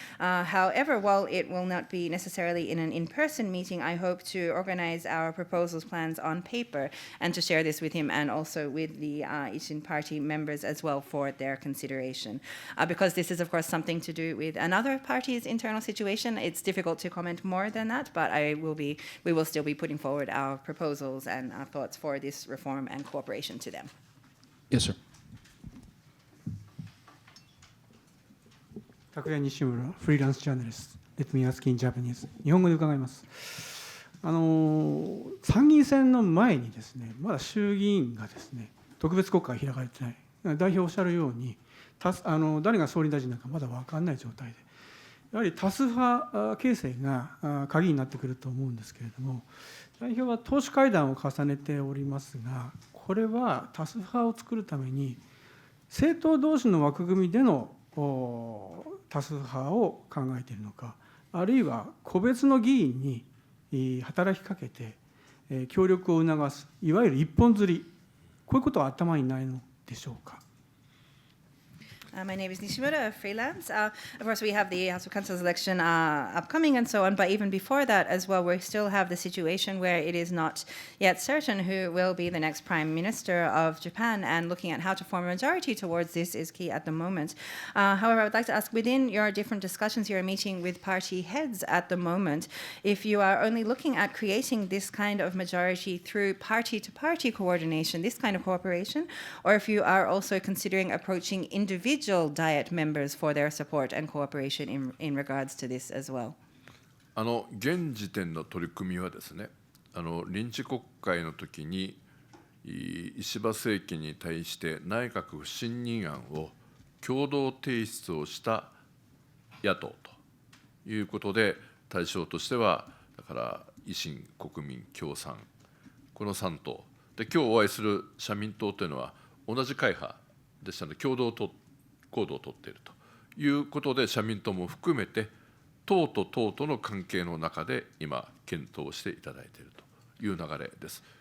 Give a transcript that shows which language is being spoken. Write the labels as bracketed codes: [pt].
[en] However, while it will not be necessarily in an in-person meeting, I hope to organize our proposals, plans on paper, and to share this with him and also with the Ishin party members as well for their consideration. Because this is, of course, something to do with another party's internal situation, it's difficult to comment more than that, but we will still be putting forward our proposals and our thoughts for this reform and cooperation to them. Yes, sir. [ja] 拓也西村フリーランスジャーナリスト、レッドミアスキンジャパニーズ、日本語で伺います。参議院選の前にですね、まだ衆議院がですね、特別国会開かれてない。代表おっしゃるように、誰が総理大臣なのかまだ分からない状態で、やはり多数派形成が鍵になってくると思うんですけれども、代表は党首会談を重ねておりますが、これは多数派を作るために、政党同士の枠組みでの多数派を考えているのか、あるいは個別の議員に働きかけて協力を促す、いわゆる一本釣り、こういうことは頭にないのでしょうか。 [en] My name is Nishimura, freelance. Of course, we have the House of Councils election upcoming and so on, but even before that as well, we still have the situation where it is not yet certain who will be the next Prime Minister of Japan, and looking at how to form a majority towards this is key at the moment. However, I would like to ask, within your different discussions you're meeting with party heads at the moment, if you are only looking at creating this kind of majority through party-to-party coordination, this kind of cooperation, or if you are also considering approaching individual Diet members for their support and cooperation in regards to this as well. [ja] 現時点の取り組みはですね、臨時国会の時に石破政権に対して内閣不信任案を共同提出をした野党ということで、対象としてはだから維新、国民、共産、この3党で、今日お会いする社民党というのは同じ会派でしたので、共同行動をとっているということで、社民党も含めて党と党との関係の中で今検討していただいているという流れです。